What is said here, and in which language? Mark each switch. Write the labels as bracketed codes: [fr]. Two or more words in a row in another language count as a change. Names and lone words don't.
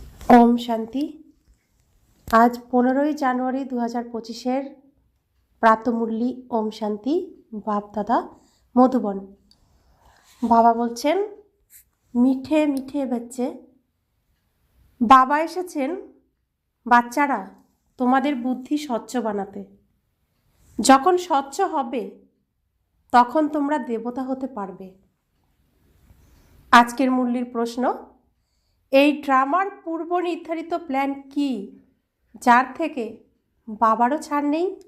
[hi] ओम शांति। आज 15 জানুয়ারি 2025 प्रातमुरली ओम शांति बाप दादा मधुबन। [bn] बाबा बोलছেন মিঠে মিঠে बच्चे, বাবা এসেছেন বাচ্চারা তোমাদের বুদ্ধি স্বচ্ছ বানাতে। যখন স্বচ্ছ হবে তখন তোমরা দেবতা হতে পারবে। আজকের মুরলির প্রশ্ন, এই ড্রামার পূর্ব নির্ধারিত প্ল্যান কি যার থেকে বাবারও ছাড় নেই?